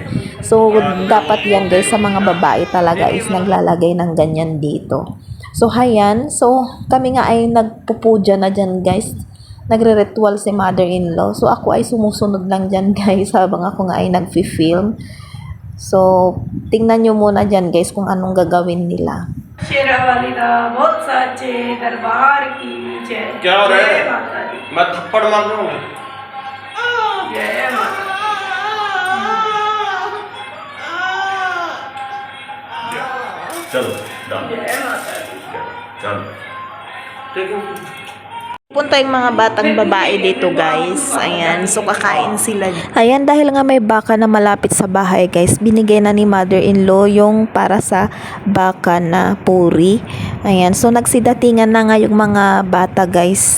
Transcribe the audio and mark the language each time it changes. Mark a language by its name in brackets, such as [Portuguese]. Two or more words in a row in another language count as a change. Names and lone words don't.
[Filipino] So, dapat yan guys sa mga babae talaga is naglalagay ng ganyan dito. So, hayan. So, kami nga ay nagpupuja na dyan guys. Nagre-ritual si mother-in-law. So, ako ay sumusunod lang dyan guys habang ako nga ay nagfi-film. So, tingnan nyo muna dyan guys kung anong gagawin nila. [Hindi] शेरावालीदा बहुत सच्चे दरबार की जय। क्या हो रहा है? जय माता दी। मैं थप्पड़ मार दूंगा। जय माता चलो डाल। दी। जय माता दी। चलो ठीक है। [Filipino] Punta yung mga batang babae dito guys. Ayan, so kakain sila. Ayan, dahil nga may baka na malapit sa bahay guys, binigay na ni mother-in-law yung para sa baka na puri. Ayan, so nagsidatingan na nga yung mga bata guys.